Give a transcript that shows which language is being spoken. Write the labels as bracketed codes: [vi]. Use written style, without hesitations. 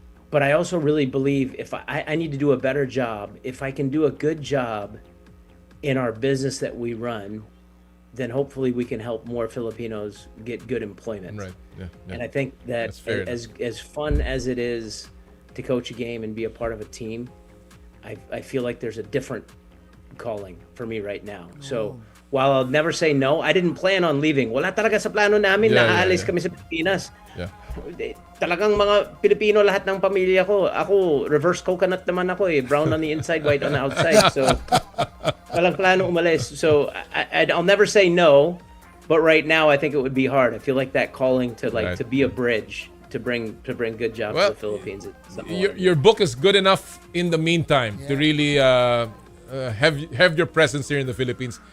[en] But I also really believe if I need to do a better job, if I can do a good job in our business that we run, then hopefully we can help more Filipinos get good employment. Right. Yeah. And I think that as fun as it is to coach a game and be a part of a team, I feel like there's a different calling for me right now. So while I'll never say no, I didn't plan on leaving. [tl] Wala talaga sa plano namin na aalis kami sa Pilipinas. [en] Yeah. [tl] Talagang mga Pilipino lahat ng pamilya ko. Ako, reverse coconut naman ako eh. [en] Brown on the inside, white on the outside. [tl] So, walang plano umalis. [en] So, I'll never say no. But right now, I think it would be hard. I feel like that calling to to be a bridge to bring good jobs to the Philippines. Your book is good enough in the meantime to really have your presence here in the Philippines.